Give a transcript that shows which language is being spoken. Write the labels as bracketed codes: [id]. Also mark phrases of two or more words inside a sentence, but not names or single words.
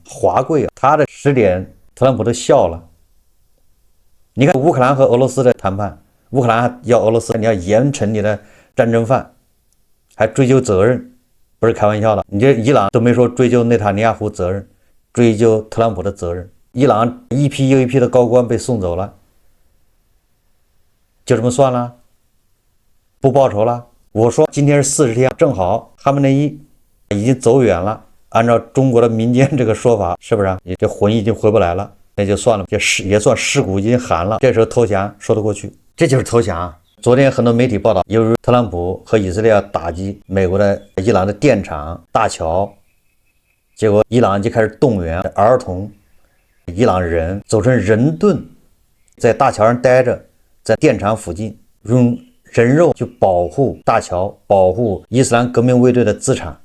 [zh] 華跪啊，他的10點特朗普都笑了。你看烏克蘭和俄羅斯的談判，烏克蘭要俄羅斯，你要嚴懲你的戰爭犯，還追究責任，不是開玩笑的。你這伊朗都沒說追究內塔尼亞胡責任，追究特朗普的責任。伊朗一批又一批的高官被送走了，就這麼算了，不報仇了。我說今天是40天，正好哈梅內伊已經走遠了，按照中國的民間這個說法，是不是你這魂已經回不來了，那就算了，也算屍骨已經寒了，這時候投降說得過去，這就是投降。昨天很多媒體報道，由於特朗普和以色列要打擊美國的伊朗的電廠、大橋，結果伊朗就開始動員兒童、伊朗人走成人盾，在大橋上待着，在電廠附近用人肉去保護大橋，保護伊斯蘭革命衛隊的資產。